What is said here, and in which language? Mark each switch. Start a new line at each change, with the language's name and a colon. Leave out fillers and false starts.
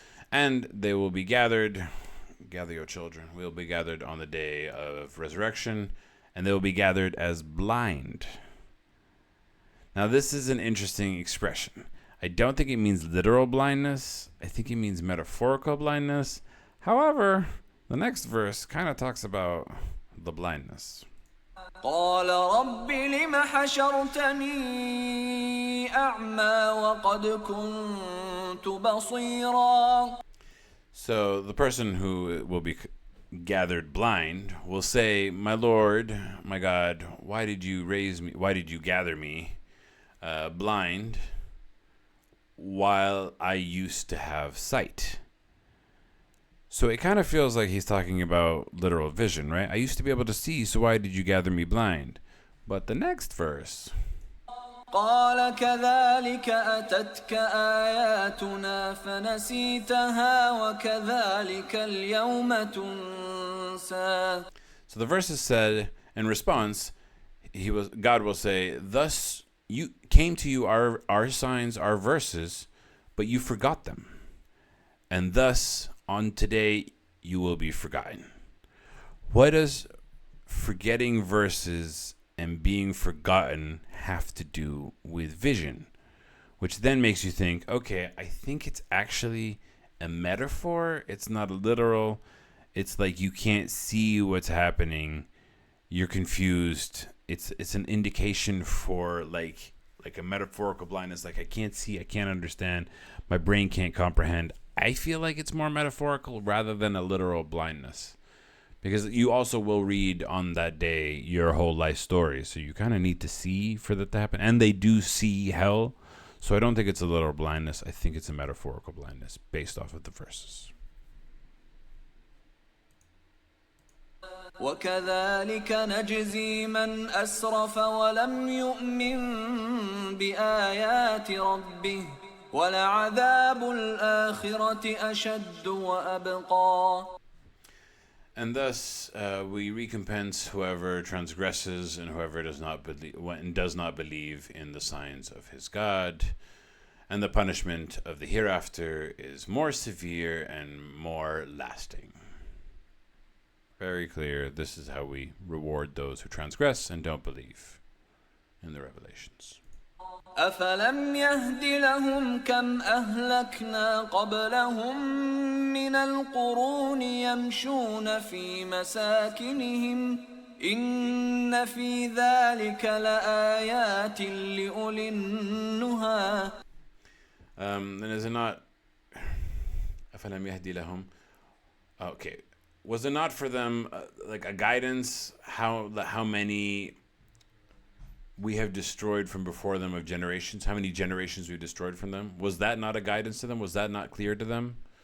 English: And they will be gathered. Gather your children. We'll be gathered on the day of resurrection, and they will be gathered as blind. Now, this is an interesting expression. I don't think it means literal blindness. I think it means metaphorical blindness. However, the next verse kind of talks about the blindness.
Arabic: قال رب لم حشرتني أعمى وقد كنت بصيرا.
English: So the person who will be gathered blind will say, my Lord, my God, why did you raise me? Why did you gather me blind? While I used to have sight. So it kind of feels like he's talking about literal vision, right? I used to be able to see, so why did you gather me blind? But the next verse.
Arabic: قال كذلك أتتك آياتنا فنسيتها وكذلك اليوم تنسى.
English: So the verse is said in response, God will say, thus you came to you our signs, our verses, but you forgot them. And thus, on today, you will be forgotten. What does forgetting verses and being forgotten have to do with vision? Which then makes you think, okay, I think it's actually a metaphor. It's not literal. It's like you can't see what's happening. You're confused. It's an indication for like a metaphorical blindness. Like I can't see, I can't understand, my brain can't comprehend. I feel like it's more metaphorical rather than a literal blindness, because you also will read on that day your whole life story. So you kind of need to see for that to happen. And they do see hell. So I don't think it's a literal blindness. I think it's a metaphorical blindness based off of the verses.
Arabic: وكذلك نجزي من أسرف ولم يؤمن بآيات ربه ولعذاب الآخرة أشد وأبقى.
English: And thus we recompense whoever transgresses and whoever does not believe in the signs of his God. And the punishment of the hereafter is more severe and more lasting. Very clear. This is how we reward those who transgress and don't believe in the revelations.
Arabic: أفلم يهد لهم كم أهلكنا قبلهم من القرون يمشون في مساكنهم إن في ذلك لآيات لأولي النهى.
English: And is it not
Arabic: أفلم يهدي لهم?
English: Okay. Was it not for them like a guidance how many we have destroyed from before them of generations? How many generations we destroyed from them? Was that not a guidance to them? Was that not clear to them?